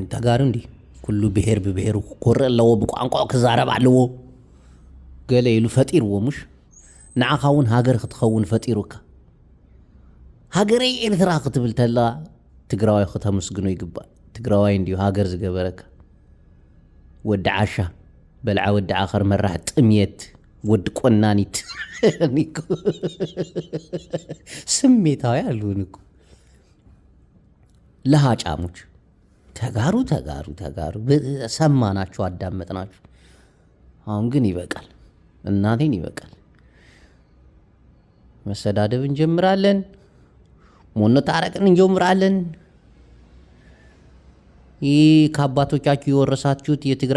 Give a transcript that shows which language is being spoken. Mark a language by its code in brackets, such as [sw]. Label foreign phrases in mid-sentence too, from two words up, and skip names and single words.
[ti] ተጋሩ እንዲ ኩሉ ብሔር ብብሔሩ ኮረ ኣለዎ ብቋንቋ ክዛረብ ኣለዎ ገለ ኢሉ ፈጢርዎ ሙሽ ንዓኻ እውን ሃገር ክትኸውን ፈጢሩካ ሃገረይ ኤርትራ ክትብል ተላ ትግራዋይ ከተመስግኖ ይግባእ። ትግራዋይ እንዲሁ ሃገር ዝገበረካ ወዲ ዓሻ በልዓ ወዲ ዓኸር መራሕ ጥምየት ወዲ ቆናኒት [am] ስሜታዊ አሉን እኮ ለሃጫሙች ተጋሩ ሰማናችሁ፣ አዳመጥናችሁ። አሁን ግን ይበቃል፣ እናቴን ይበቃል። መሰዳደብ እንጀምራለን፣ ሞነታረቅን እንጀምራለን። ይህ ከአባቶቻችሁ የወረሳችሁት የትግራይ